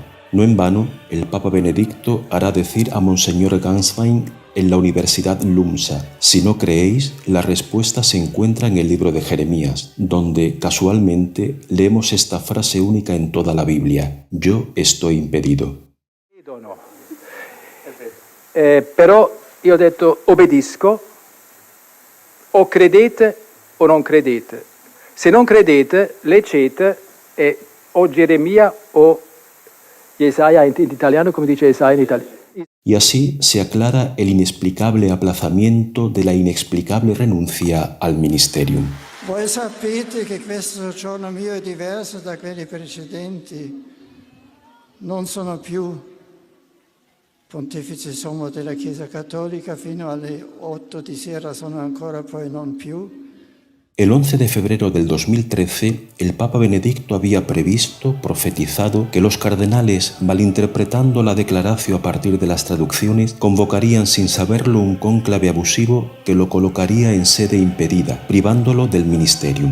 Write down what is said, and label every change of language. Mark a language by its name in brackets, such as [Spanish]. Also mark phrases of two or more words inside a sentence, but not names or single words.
[Spanish] No en vano, el Papa Benedicto hará decir a Monseñor Ganswein en la Universidad LUMSA: si no creéis, la respuesta se encuentra en el libro de Jeremías, donde casualmente leemos esta frase única en toda la Biblia: yo estoy impedido. [Italian] Però io ho detto obbedisco, o credete o non credete. Se non credete, leggete o Geremia o Jesaja in italiano, come dice Jesaja in italiano. [Spanish] Y así se aclara el inexplicable aplazamiento de la inexplicable renuncia al ministerium. [Italian] Voi sapete che questo giorno mio è diverso da quelli precedenti. Non sono più Pontefice Sommo della Chiesa Cattolica fino alle 8 di sera, sono ancora poi non più. [Spanish] El 11 de febrero del 2013, el Papa Benedicto había previsto, profetizado, que los cardenales, malinterpretando la declaración a partir de las traducciones, convocarían sin saberlo un cónclave abusivo que lo colocaría en sede impedida, privándolo del ministerium.